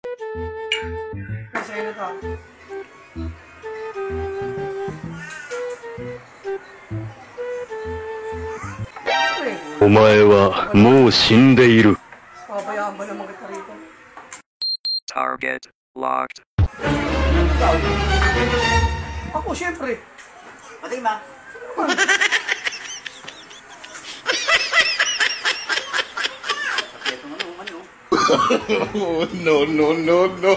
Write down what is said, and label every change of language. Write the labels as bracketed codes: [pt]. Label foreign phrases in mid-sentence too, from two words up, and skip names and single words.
[tl] Masaya na to. [ja] お前はもう死んでいる。 [tl] Pabayaan ba naman kita rito? [en] Target locked. [tl] Ikaw? Ako, syempre. Pating ba? [en] No, no, no, no.